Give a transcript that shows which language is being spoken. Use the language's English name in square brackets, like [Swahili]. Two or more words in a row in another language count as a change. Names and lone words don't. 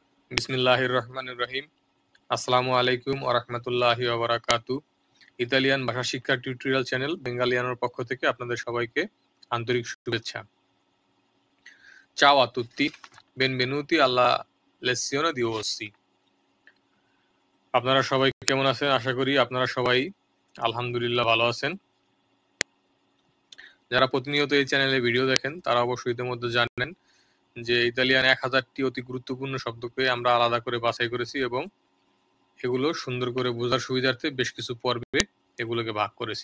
[Arabic] بسم الله الرحمن الرحيم. السلام عليكم ورحمة الله وبركاته. [Bangla] ইতালিয়ান ভাষা শিক্ষা টিউটোরিয়াল চ্যানেল বেঙ্গালিয়ানোর পক্ষ থেকে আপনাদের সবাইকে আন্তরিক শুভেচ্ছা। [Italian] Ciao a tutti, benvenuti alla lezione di oggi. [Bangla] আপনারা সবাই কেমন আছেন? আশা করি আপনারা সবাই আলহামদুলিল্লাহ ভালো আছেন। যারা প্রতিনিয়ত এই চ্যানেলে ভিডিও দেখেন তারা অবশ্যই ইতিমধ্যে জানেন যে ইতালিয়ান 1000টি অতি গুরুত্বপূর্ণ শব্দকে আমরা আলাদা করে বাছাই করেছি এবং এগুলো সুন্দর করে বোঝার সুবিধার্থে বেশ কিছু পর্বে এগুলোকে ভাগ করেছি।